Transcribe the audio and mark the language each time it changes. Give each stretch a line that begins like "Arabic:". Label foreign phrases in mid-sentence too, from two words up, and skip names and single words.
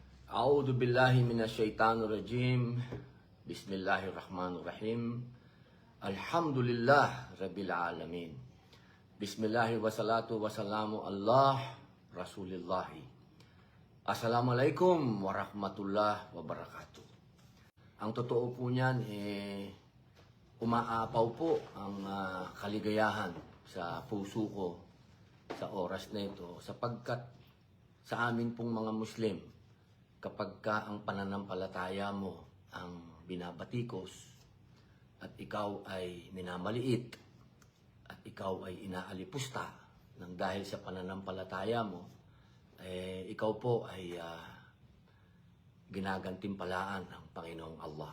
Arabic: أعوذ بالله من الشيطان الرجيم. بسم الله الرحمن الرحيم. الحمد لله رب العالمين. بسم الله والصلاة والسلام الله رسول الله. السلام عليكم ورحمة الله وبركاته.
Filipino: Ang totoo po niyan, umaapaw po ang kaligayahan sa puso ko sa oras na ito sapagkat sa amin pong mga Muslim, kapag ka ang pananampalataya mo ang binabatikos at ikaw ay minamaliit at ikaw ay inaalipusta ng dahil sa pananampalataya mo, ikaw po ay ginagantimpalaan ng Panginoong Allah.